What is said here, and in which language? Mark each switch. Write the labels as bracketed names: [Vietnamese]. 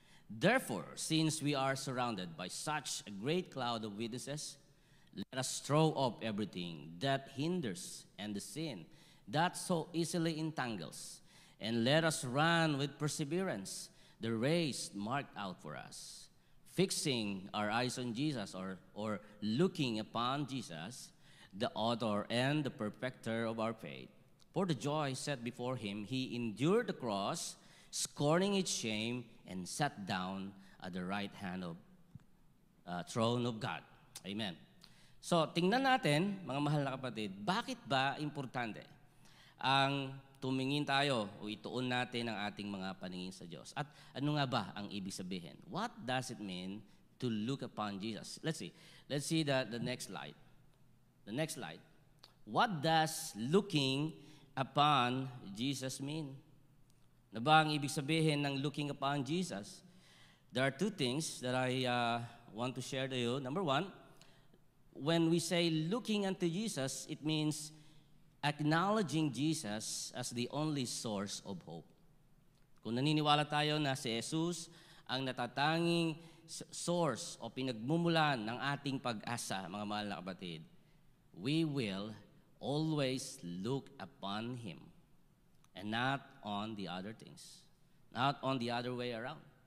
[English] Therefore, since we are surrounded by such a great cloud of witnesses, let us throw off everything that hinders and the sin that so easily entangles, and let us run with perseverance the race marked out for us, fixing our eyes on Jesus, or looking upon Jesus, the author and the perfecter of our faith. For the joy set before him, he endured the cross, scorning its shame, and sat down at the right hand of throne of God. Amen. [Filipino] So, tingnan natin, mga mahal na kapatid, bakit ba importante ang tumingin tayo o ituon natin ang ating mga paningin sa Diyos? At ano nga ba ang ibig sabihin? [English] What does it mean to look upon Jesus? Let's see the next slide. The next slide. What does looking upon Jesus mean? [Filipino] Na ba ang ibig sabihin ng [English] looking upon Jesus? There are two things that I want to share to you. Number one, when we say looking unto Jesus, it means acknowledging Jesus as the only source of hope. [Filipino] Kung naniniwala tayo na si Jesus ang natatanging source o pinagmumulan ng ating pag-asa, mga mahal na kapatid, [English] we will always look upon Him and not on the other things, not on the other way around.